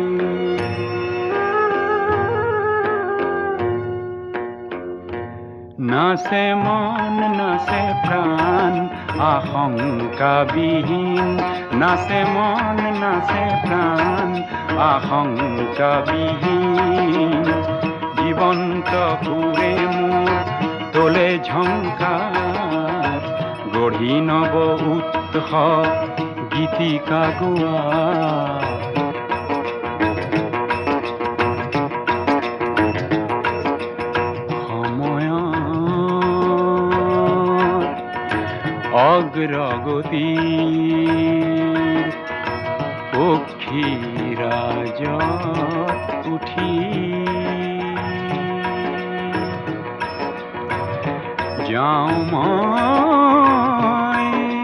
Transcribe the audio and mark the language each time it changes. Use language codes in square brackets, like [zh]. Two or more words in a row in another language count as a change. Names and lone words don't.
[bn] নাচে মন নাচে প্রাণ আশংকা বিহীন, নাচে মন নাচে প্রাণ আশংকা বিহীন। [as] জীবন্ত সুরে মোৰ তোলে ঝংকাৰ, গঢ়ি নব উৎসৱ গীতিকা গোৱা। অগ্রগতির পক্ষীরাজত উঠি যাওঁ মই